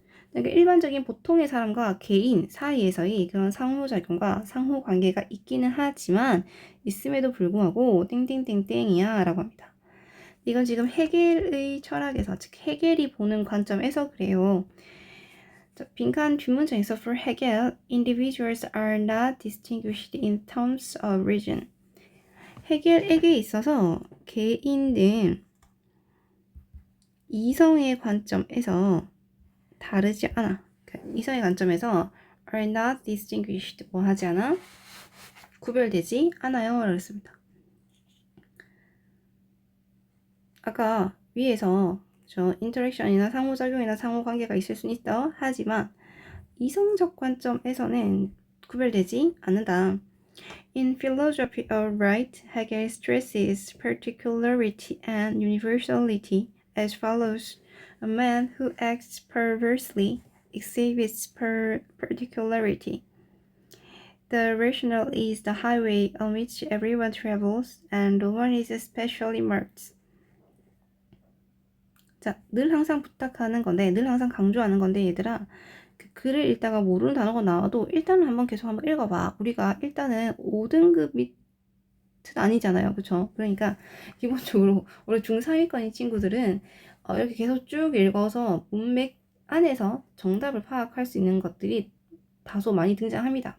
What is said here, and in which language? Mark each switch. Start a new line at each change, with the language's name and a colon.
Korean: 그러니까 일반적인 보통의 사람과 개인 사이에서의 그런 상호작용과 상호관계가 있기는 하지만 있음에도 불구하고 땡땡땡땡이야 라고 합니다. 이건 지금 해겔의 철학에서, 즉 해겔이 보는 관점에서 그래요. 자, 빈칸 뒷문장에서
English: For Hegel, individuals are not distinguished in terms of region.
Korean: 해겔에게 있어서 개인은 이성의 관점에서 다르지 않아. 이성의 관점에서
English: are not distinguished
Korean: 뭐 하지 않아? 구별되지 않아요. 라고 했습니다. 아까 위에서 인터랙션이나 상호작용이나 상호관계가 있을 수는 있다. 하지만 이성적 관점에서는 구별되지 않는다.
English: In philosophy of right, Hegel stresses particularity and universality as follows. A man who acts perversely exhibits particularity. The rational is the highway on which everyone travels, and no one is especially marked.
Korean: 자, 늘 항상 부탁하는 건데, 늘 항상 강조하는 건데, 얘들아, 그 글을 읽다가 모르는 단어가 나와도 일단은 한번 계속 한번 읽어봐. 우리가 일단은 5등급 밑은 아니잖아요. 그쵸? 그러니까 기본적으로 우리 중3위권인 친구들은 이렇게 계속 쭉 읽어서 문맥 안에서 정답을 파악할 수 있는 것들이 다소 많이 등장합니다.